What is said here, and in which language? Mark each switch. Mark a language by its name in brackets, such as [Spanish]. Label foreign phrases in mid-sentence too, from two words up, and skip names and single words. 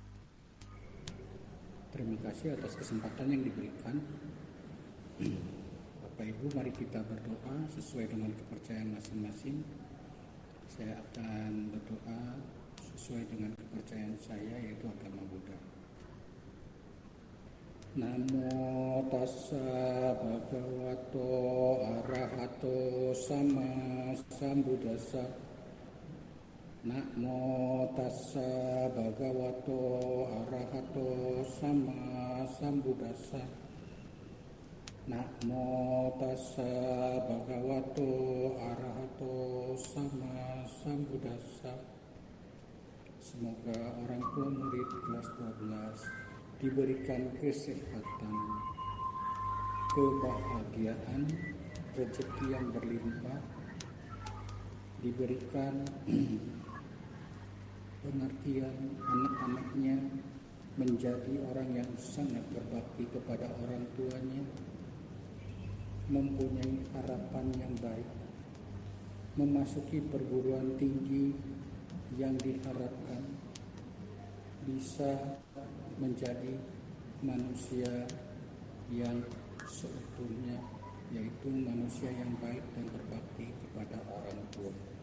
[Indonesian] Terima kasih atas kesempatan yang diberikan. Bapak Ibu, mari kita berdoa sesuai dengan kepercayaan masing-masing. Saya akan berdoa sesuai dengan kepercayaan saya, yaitu agama Buddha. [Pali] Namo tassa bhagavato arahato sama sambuddhassa. Namo tassa bhagavato arahato sama sambuddhassa. Namo tassa bhagavato arahato sama sambuddhassa. [Indonesian] Semoga orang tua murid kelas 12 diberikan kesehatan, kebahagiaan, rezeki yang berlimpah, diberikan pengertian anak-anaknya menjadi orang yang sangat berbakti kepada orang tuanya, mempunyai harapan yang baik, memasuki perguruan tinggi yang diharapkan, bisa menjadi manusia yang seutuhnya, yaitu manusia yang baik dan berbakti kepada orang tua.